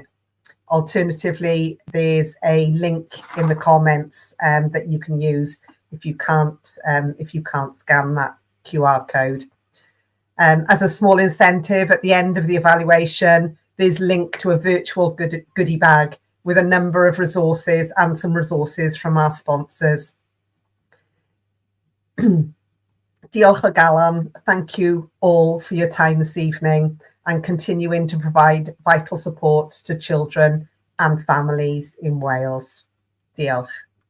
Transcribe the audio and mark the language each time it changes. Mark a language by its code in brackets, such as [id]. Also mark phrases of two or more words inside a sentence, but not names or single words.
[en] Alternatively, there's a link in the comments that you can use if you can't scan that QR code. As a small incentive, at the end of the evaluation, there's a link to a virtual goodie bag with a number of resources and some resources from our sponsors. [cy] Diolch o galon. [en] Thank you all for your time this evening and continuing to provide vital support to children and families in Wales. [cy] Diolch.